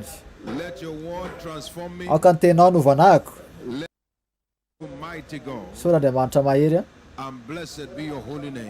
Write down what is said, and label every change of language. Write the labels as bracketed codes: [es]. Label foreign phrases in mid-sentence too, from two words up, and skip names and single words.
[en] Let your word transform me. [mg] Aoka ny tenao no vanahako. [en] Let you, mighty God, [mg] Misaotra Andriamanitra mahery. [en] and blessed be your holy name.